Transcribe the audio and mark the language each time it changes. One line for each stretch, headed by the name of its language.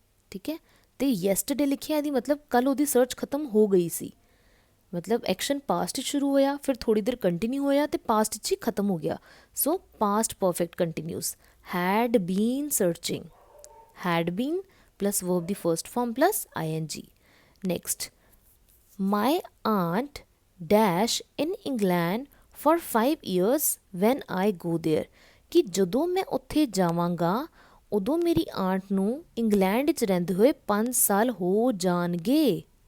Punjabi: ਠੀਕ ਹੈ, ਅਤੇ yesterday ਲਿਖਿਆ, ਇਹਦੀ ਮਤਲਬ ਕੱਲ ਉਹਦੀ ਸਰਚ ਖਤਮ ਹੋ ਗਈ ਸੀ। ਮਤਲਬ ਐਕਸ਼ਨ ਪਾਸਟ 'ਚ ਸ਼ੁਰੂ ਹੋਇਆ, ਫਿਰ ਥੋੜ੍ਹੀ ਦੇਰ ਕੰਟੀਨਿਊ ਹੋਇਆ ਅਤੇ ਪਾਸਟ 'ਚ ਹੀ ਖਤਮ ਹੋ ਗਿਆ।
English: So past perfect continuous, had been searching, had been plus verb the first form plus ING. Next, my aunt dash in England for 5 years when I go there,
Punjabi: ਕਿ ਜਦੋਂ ਮੈਂ ਉੱਥੇ ਜਾਵਾਂਗਾ ਉਦੋਂ ਮੇਰੀ ਆਂਟ ਨੂੰ ਇੰਗਲੈਂਡ 'ਚ ਰਹਿੰਦੇ ਹੋਏ 5 ਸਾਲ ਹੋ ਜਾਣਗੇ।